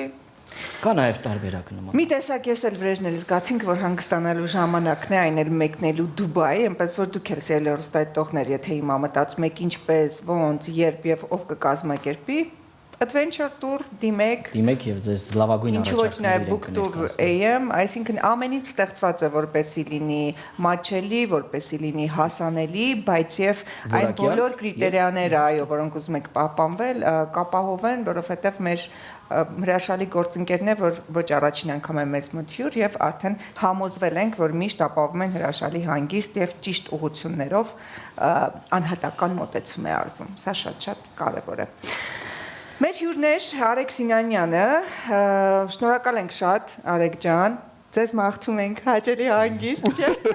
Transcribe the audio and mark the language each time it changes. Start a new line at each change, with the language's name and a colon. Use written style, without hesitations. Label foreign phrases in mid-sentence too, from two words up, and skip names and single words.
Armenian: Կա նաև տարբերակ նման։ Մի տեսակ ես էլ վրեժներից զգացինք, որ հանգստանալու ժամանակն է, այն էլ մեկնելու Դուբայ, այնպես որ դուք էլ հեռուստադիտողներ, եթե հիմա մտածում եք ինչպես, ոնց, երբ եւ ով կկազմակերպի, adventure tour դիմեք եւ ձեզ լավագույն առաջարկներ ոչ նաև book tour AM, այսինքն ամենից ստեղծված է որպեսզի լինի մաչելի, որպեսզի լինի հասանելի, բայց եւ այն բոլոր կրիտերիաները, այո, որոնք ուզում եք պահպանվել, կապահովեն, որովհետեւ մեր հրաշալի գործընկերն է, որ ոչ առաջին անգամ է մեծ մոտ հյուր եւ արդեն համոզվել ենք, որ միշտ ապահովում են հրաշալի հանգիստ եւ ճիշտ ուղղություններով անհատական մոտեցում է արվում։ Սա շատ կարեւոր է։ Մեր հյուրներ Արեգ Սինանյանը, շնորհակալ ենք շատ, Արեգ ջան։ Ձեզ մաղթում ենք հաճելի հանգիստ, չէ՞։